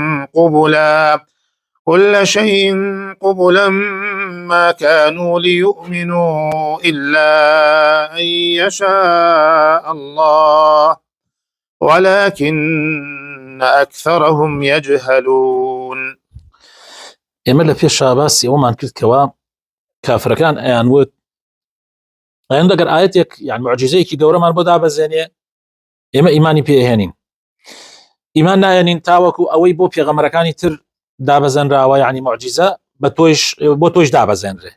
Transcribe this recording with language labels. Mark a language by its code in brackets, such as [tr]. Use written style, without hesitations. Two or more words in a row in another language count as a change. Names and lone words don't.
[ar] قبلا ما كانوا ليؤمنوا إلا أن يشاء الله ولكن أكثرهم يجهلون. [ckb] ئێمە لە پێشا باسی ئەومان کرد کەوا کافرەکان ئەیانوت ئەیان دەگەر ئاەتێک یان معجزەیەکی گەورەمان بۆ دابەزێنێ ئێمە ئیمانی پێهێنین، ئیمان نایەنین تاوەکو ئەوەی بۆ پێغەمبەرەکانی تر دابەزێنراوە، یعنی معجزە بۆ تۆش دابەزێنرێ.